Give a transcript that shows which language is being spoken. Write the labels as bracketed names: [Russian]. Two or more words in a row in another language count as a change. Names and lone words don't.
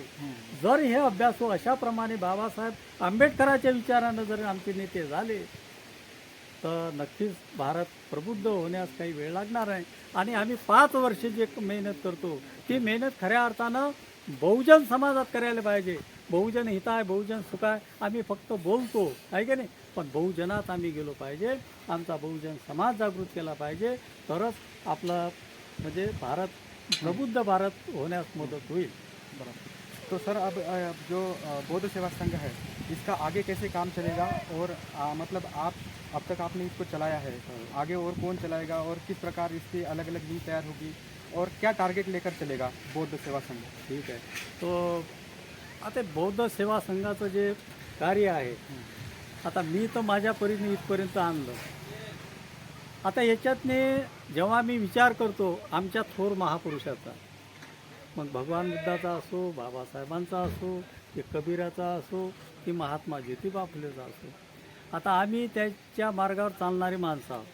[Marathi] जर हे अभ्यासू अशाप्रमाणे बाबासाहेब आंबेडकरांच्या विचारानं जर आमचे नेते झाले तर नक्कीच भारत प्रबुद्ध होण्यास काही वेळ लागणार आहे. आणि आम्ही 5 वर्ष जे मेहनत करतो ती मेहनत खऱ्या अर्थानं बहुजन समाजात करायला पाहिजे. [Sanskrit] बहुजन हिताय, बहुजन सुखाय [Marathi] आम्ही फक्त बोलतो आहे की नाही, पण बहुजनात आम्ही गेलो पाहिजे. आमचा बहुजन समाज जागृत केला पाहिजे, तरच आपला म्हणजे भारत प्रबुद्ध भारत होण्यास मदत होईल. [Hindi] तो सर अब जो बौद्ध सेवा संघ है इसका आगे कैसे काम चलेगा और मतलब आप अब तक आपने इसको चलाया है, आगे और कौन चलाएगा और किस प्रकार इसकी अलग अलग नींव तैयार होगी और क्या टारगेट लेकर चलेगा बौद्ध सेवा संघ? [Marathi] ठीक आहे. तो आता बौद्ध सेवा संघाचं जे कार्य आहे, आता मी तर माझ्या परीने इथपर्यंत आणलं. आता याच्यातने जेव्हा मी विचार करतो आमच्या थोर महापुरुषाचा, मग भगवान बुद्धाचा असो, बाबासाहेबांचा असो, की कबीराचा असो, की महात्मा ज्योतिबा फुलेचा असो, आता आम्ही त्याच्या मार्गावर चालणारी माणसं आहोत.